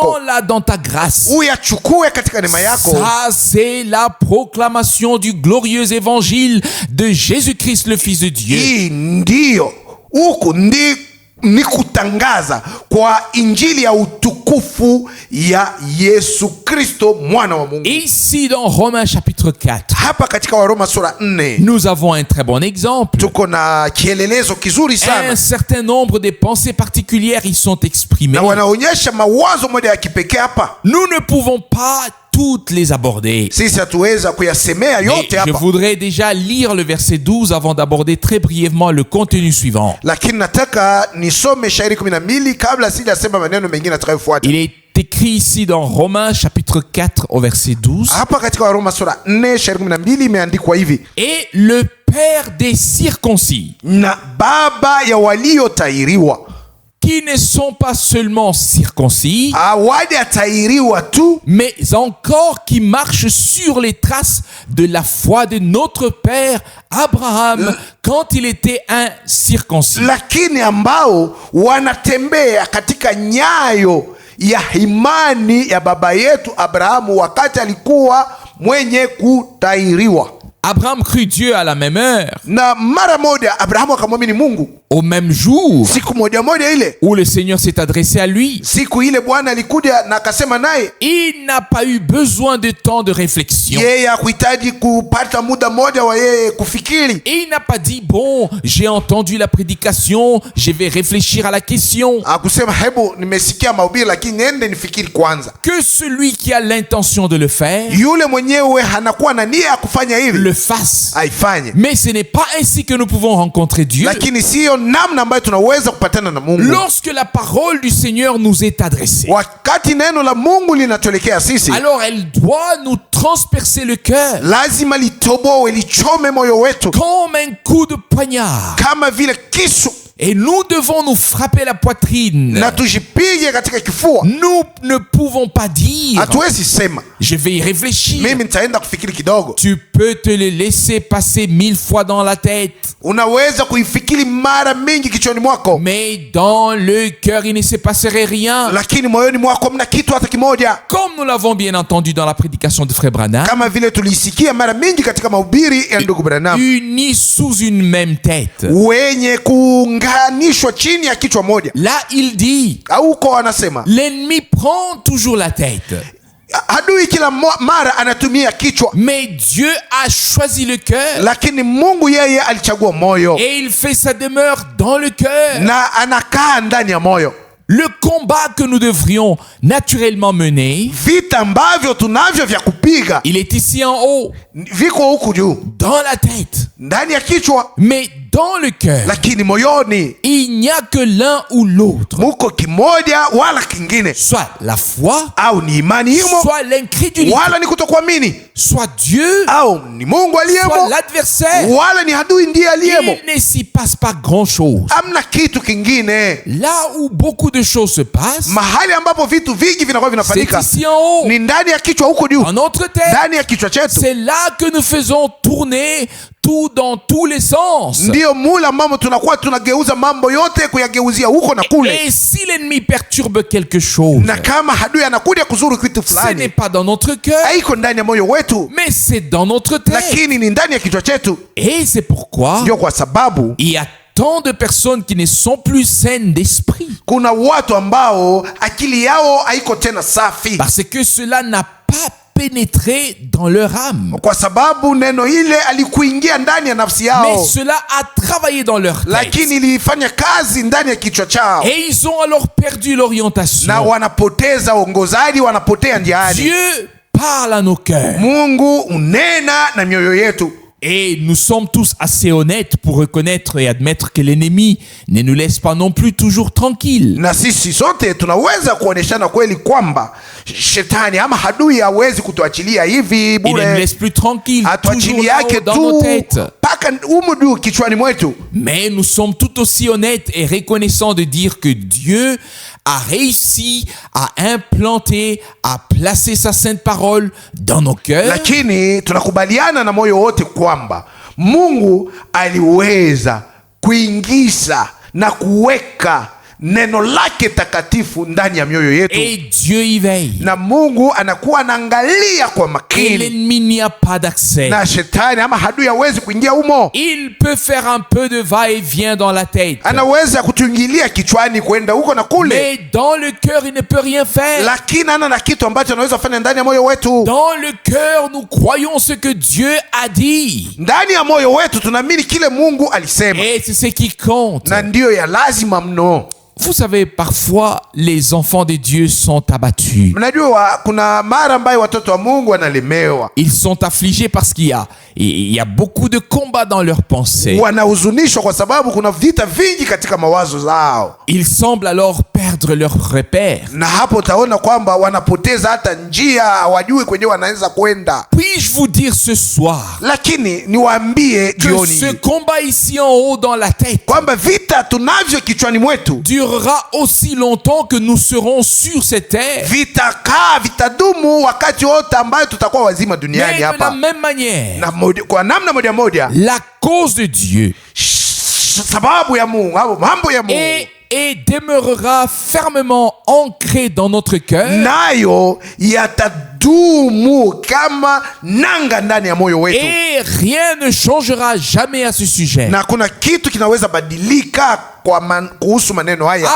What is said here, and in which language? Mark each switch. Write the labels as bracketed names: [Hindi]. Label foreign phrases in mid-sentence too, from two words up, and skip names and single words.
[French] Prends-la dans ta grâce. [Swahili] Uyachukue katika neema yako. [French] Ça, c'est la proclamation du glorieux évangile de Jésus-Christ, le Fils de Dieu. [Swahili] Hii ndio huku ni kutangaza kwa injili ya utukufu ya Yesu Kristo mwana wa Mungu. [French] Ici dans Romains chapitre 4. [Swahili] Hapa katika Waroma sura 4. [French] Nous avons un très bon exemple. [Swahili] Tuko na kielelezo kizuri sana. [French] Un certain nombre de pensées particulières y sont exprimées. [Swahili] Na wanaonyesha mawazo moja ya kipekee hapa. [French] Nous ne pouvons pas toutes les aborder. [Swahili] Sisi hatuweza kuyasemea yote hapa. [French] Je voudrais déjà lire le verset 12 avant d'aborder très brièvement le contenu suivant. [Swahili] Lakini nataka nisome shairi 12 kabla sijasema maneno mengine atakayofuata. [French] Il est écrit ici dans Romains chapitre 4 au verset 12. [Swahili] Hapa katika Waroma sura 4 shairi 12 imeandikwa hivi. [French] Et le père des circoncis, [Swahili] na baba ya waliotahiriwa, [French] qui ne sont pas seulement circoncis, [Swahili] hawajatahiriwa tu, [French] mais encore qui marchent sur les traces de la foi de notre père Abraham quand il était un circoncis. [Swahili] Lakini ambao wanatembea katika nyayo ya imani ya baba yetu Abrahamu wakati alikuwa mwenye kutahiriwa. [French] Abraham crut Dieu à la même heure. [Swahili] Na mara moja Abrahamu akamwamini Mungu. [French] Au même jour [Swahili] siku moja ile [French] où le Seigneur s'est adressé à lui. [Swahili] Siku ile Bwana alikuja na akasema naye. [French] Il n'a pas eu besoin de temps de réflexion. [Swahili] Yeye hakuhitaji kupata muda moja wa yeye kufikiri. [French] Il n'a pas dit bon, j'ai entendu la prédication, je vais réfléchir à la question. [Swahili] Akusema hebu nimesikia mahubiri lakini nende nifikiri kwanza. [French] Que celui qui a l'intention de le faire, [Swahili] yule mwenyewe hanakuwa na nia ya kufanya hivi, [French] le fasse. [Swahili] Aifanye. [French] Mais ce n'est pas ainsi que nous pouvons rencontrer Dieu. [Swahili] Lakini sio namna ambayo tunaweza kupatana na Mungu. [French] Lorsque la parole du Seigneur nous est adressée, [Swahili] wakati neno la Mungu linatolekea sisi, [French] alors elle doit nous transpercer le cœur. [Swahili] Lazima litoboe, lichome moyo wetu [French] comme un coup de poignard. [Swahili] Kama vile kisu. [French] Et nous devons nous frapper la poitrine. [Swahili] Na tujipige katika kifua. [French] Nous ne pouvons pas dire [Swahili] hatuwezi sema [French] je vais y réfléchir. [Swahili] Mimi nitaenda kufikiri kidogo. [French] Tu peux te le laisser passer 1000 fois dans la tête. [Swahili] Unaweza kuifikiri mara mingi kichwani mwako. [French] Mais dans le cœur il ne se passerait rien. [Swahili] Lakini moyoni mwako mna kitu hata kimoja. [French] Comme nous l'avons bien entendu dans la prédication de Frère Branham. [Swahili] Kama vile tulisikia mara mingi katika mahubiri ya ndugu Branham. [French] Unis sous une même tête. [Swahili] Wenye kuunganishwa chini ya kichwa moja. [French] Là il dit. [Swahili] Auko anasema. [French] L'ennemi prend toujours la tête. [Swahili] Adui kila mara anatumia kichwa. [French] Mais Dieu a choisi le cœur. [Swahili] Lakini Mungu yeye alichagua moyo. [French] Et il fait sa demeure dans le cœur. [Swahili] Na anakaa ndani ya moyo. [French] Le combat que nous devrions naturellement mener, [Swahili] vita ambavyo tunavyo vya kupiga, [French] il est ici en haut, [Swahili] viko huku juu, [French] dans la tête, [Swahili] ndani ya kichwa, [French] mais dans le cœur, [Swahili] lakini moyoni, [French] il n'y a que l'un ou l'autre. [Swahili] Muko kimoja wala kingine, [French] soit la foi, [Swahili] au ni imani imo, [French] soit l'incrédulité, [Swahili] wala ni kutokuamini, [French] soit Dieu, [Swahili] au ni Mungu aliyemo, [French] soit l'adversaire, [Swahili] wala ni adui ndiye aliyemo. [French] Il ne s'y passe pas grand chose. [Swahili] Amna kitu kingine. [French] Là où beaucoup de choses se passent, [Swahili] mahali ambapo vitu vingi vinakuwa vinafanyika, [French] c'est ici en haut, [Swahili] ni ndani ya kichwa huko juu, [French] dans notre tête, [Swahili] ndani ya kichwa chetu. [French] C'est là que nous faisons tourner tout dans tous les sens. [Swahili] Ndio mula mambo tunakuwa tunageuza mambo yote kuyageuzia huko na kule. [French] Et si l'ennemi perturbe quelque chose, [Swahili] na kama adui anakuja kuzuru kitu fulani, [French] ce n'est pas dans notre cœur, [Swahili] haiko ndani ya moyo wetu, [French] mais c'est dans notre tête. [Swahili] Lakini ni ndani ya kichwa chetu. [French] Et c'est pourquoi [Swahili] ndio kwa sababu [French] il y a tant de personnes qui ne sont plus saines d'esprit. [Swahili] Kuna watu ambao akili yao haiko tena safi. [French] Parce que cela n'a pas pénétré dans leur âme. [Swahili] Kwa sababu neno ile alikuingia ndani ya nafsi yao. [French] Mais cela a travaillé dans leur tête. [Swahili] Lakini ilifanya kazi ndani ya kichwa chao. [French] Et ils ont alors perdu l'orientation. [Swahili] Na wanapoteza uongozaji, wanapotea njiani. [French] Dieu parle à nos cœurs. [Swahili] Mungu unena na mioyo yetu. [French] Et nous sommes tous assez honnêtes pour reconnaître et admettre que l'ennemi ne nous laisse pas non plus toujours tranquilles. [Swahili] Na sisi sote tunaweza kuoneshana kweli kwamba shetani ama adui hawezi kutuachilia hivi [French] Il ne nous [Swahili] bure, [French] laisse plus tranquilles, toujours [Swahili] atuachili [French] là-haut [Swahili] yake [French] dans nos [Swahili] tu [French] têtes. [Swahili] mpaka umudu kichwani mwetu. [French] Mais nous sommes tout aussi honnêtes et reconnaissants de dire que Dieu a réussi à implanter, à placer sa sainte parole dans nos cœurs. [Swahili] Lakini tunakubaliana na moyo wote kwamba Mungu aliweza kuingiza na kuweka neno lake takatifu ndani ya mioyo yetu, [French] Et Dieu y veille. [Swahili] na Mungu anakuwa anaangalia kwa [French] Et [Swahili] makini, [French] l'ennemi n'y a pas d'accès. [Swahili] na shetani ama adui hawezi kuingia humo. [French] Il peut faire un peu de va-et-vient dans la tête. [Swahili] Anaweza kutuingilia kichwani kwenda huko na kule, [French] Mais dans le cœur, il ne peut rien faire. [Swahili] lakini ana na kitu ambacho anaweza kufanya ndani ya moyo wetu. [French] Dans le cœur, nous croyons ce que Dieu a dit. [Swahili] Ndani ya moyo wetu tunaamini kile Mungu alisema, [French] Et c'est ce qui compte. [Swahili] na ndiyo ya lazima mno. [French] Vous savez, parfois, les enfants de Dieu sont abattus. [Swahili] Mnajua kuna mara ambayo watoto wa Mungu wanalemewa, [French] Ils sont affligés parce il y a beaucoup de combats dans leurs pensées. [Swahili] wanahuzunishwa kwa sababu kuna vita vingi katika mawazo zao, [French] Ils semblent alors perdre leur repère. [Swahili] na hapo utaona kwamba wanapoteza hata njia, hawajui kwenye wanaweza kwenda. [French] Puis-je vous dire ce soir [Swahili] Lakini niwaambie [French] que [Swahili] jioni [French] ce [Swahili] hii [French] combat ici en haut dans la tête [Swahili] kwamba vita tunavyo kichwani mwetu [French] durera aussi longtemps que nous serons sur cette terre. [Swahili] vitakaa, vitadumu wakati wote ambayo tutakuwa wazima [French] Mais [Swahili] duniani [French] de la [Swahili] hapa, [French] même manière, [Swahili] na kwa namna moja moja, [French] la cause de Dieu [Swahili] sababu ya Mungu au mambo ya Mungu [French] et demeurera fermement ancré dans notre cœur. [Swahili] nayo yatadumu kama nanga ndani ya moyo wetu, [French] Et rien ne changera jamais à ce sujet. [Swahili] na kuna kitu kinaweza badilika kuhusu maneno haya.